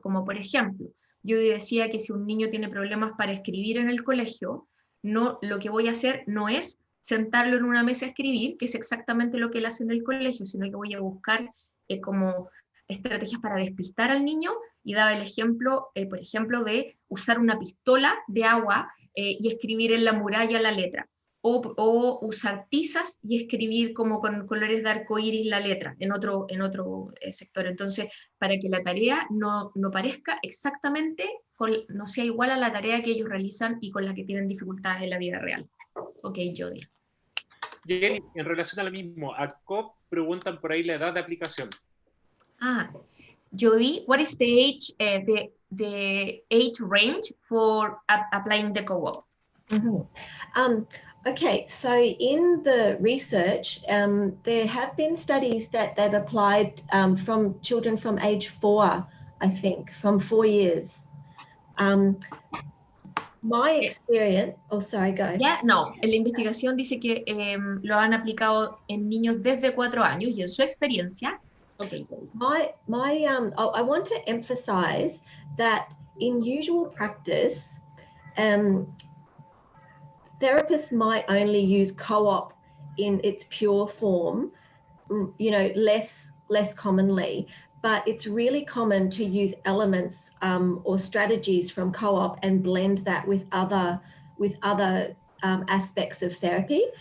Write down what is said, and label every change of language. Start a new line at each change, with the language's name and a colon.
Spanish: Como por ejemplo, yo decía que si un niño tiene problemas para escribir en el colegio, lo que voy a hacer no es sentarlo en una mesa a escribir, que es exactamente lo que él hace en el colegio, sino que voy a buscar como estrategias para despistar al niño, y daba el ejemplo, por ejemplo, de usar una pistola de agua y escribir en la muralla la letra, o usar tizas y escribir como con colores de arcoíris la letra en otro sector. Entonces, para que la tarea no parezca exactamente, no sea igual a la tarea que ellos realizan y con la que tienen dificultades en la vida real.
English: Ok, Jody.
Spanish: Jenny, en relación a lo mismo, a COP preguntan por ahí la edad de aplicación.
English: Jody, what is the age, the age range for applying the co-op? Mm-hmm. Okay, so in the research, there have been studies that they've applied from children from age 4, I think, from 4 years. My experience, sorry, go.
Spanish: Yeah, no, en la investigación dice que lo han aplicado en niños desde 4 años, y en su experiencia.
English: Okay. I want to emphasize that in usual practice, therapists might only use co-op in its pure form, you know, less commonly, but it's really common to use elements or strategies from co-op and blend that with other aspects of therapy.